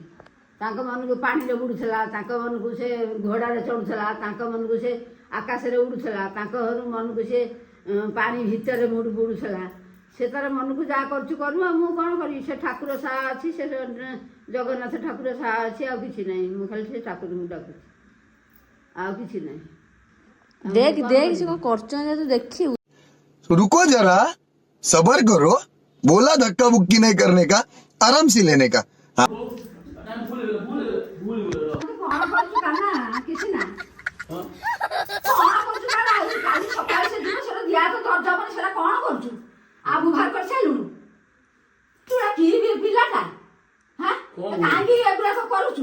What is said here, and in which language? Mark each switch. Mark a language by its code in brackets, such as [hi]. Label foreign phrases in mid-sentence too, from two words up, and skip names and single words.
[or] ତାଙ୍କ ମନକୁ ପାଣିରେ ବୁଡ଼ୁଥିଲା, ତାଙ୍କ ମନକୁ ସେ ଘୋଡ଼ାରେ ଚଢ଼ୁଥିଲା, ତାଙ୍କ ମନକୁ ସେ ଆକାଶରେ ଉଡ଼ୁଥିଲା, ତାଙ୍କ ମନକୁ ସେ ପାଣି ଭିତରେ ବୁଡ଼ୁଥିଲା। ସେ ତାର ମନକୁ ଯାହା କରୁଛୁ କରୁ, ଆଉ ମୁଁ କ'ଣ କରିବି? ସେ ଠାକୁର ସାହା ଅଛି, ସେ ଜଗନ୍ନାଥ ଠାକୁର ସାହା ଅଛି, ଆଉ କିଛି ନାହିଁ। ମୁଁ ଖାଲି ସେ ଠାକୁରଙ୍କୁ ଡାକୁଛି, ଆଉ କିଛି ନାହିଁ। ଦେଖ ଦେଖ ସେ କ'ଣ କରୁଛନ୍ତି ତୁ ଦେଖିବୁ। [hi] रुको जरा सबर करो, बोला धक्का बुक्की नहीं करने का, आराम से लेने का। [or] କ'ଣ କରୁଛୁ କାହ୍ନା? କିଛି ନା କ'ଣ କରୁଛୁ କାହ୍ନା? କାଲି ସକାଳେ ସେ ଯିବ, ସେଟା ଦିଆ ତ ଦରଜ ହବନି। ସେଟା କ'ଣ କରୁଛୁ? ଆବୁ ବାହାର କରିସାରିଲୁଣୁ? ତୁ କି ପିଲାଟା ହଁ, କାହିଁକି ଏଗୁଡ଼ାକ କରୁଛୁ?